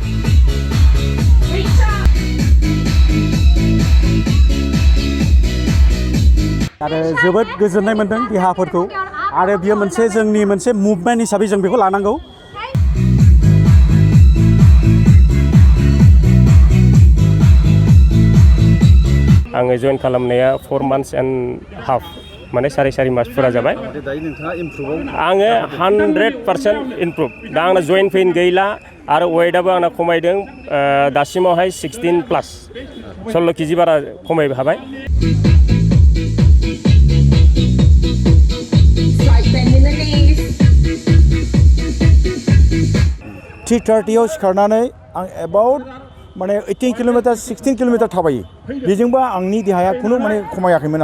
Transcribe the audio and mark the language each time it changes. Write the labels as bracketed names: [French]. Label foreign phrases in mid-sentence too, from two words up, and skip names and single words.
[Bodo] आरो जोबोद गोजोननाय मोनदों देहाफोरखौ आरो बियो मोनसे जोंनि मोनसे मुभमेन्ट हिसाबै जों बेखौ लानांगौ आङो जइन खालामनाया [English] 4 months and half [Bodo] माने सारि मास फुरा जाबाय आङो 100% इमप्रुभ दा आंना जइन पेइन गैला आरो वेटआबो आंना खमायदों दासिमावहाय 16 प्लास 16 केजि बारा खमायनो हाबाय 3:30 सिखारनानै आं एबाउट माने 18 किल'मिटार 16 किल'मिटार थाबायो बेजोंबो आंनि देहाया खुनु माने खमायाखैमोन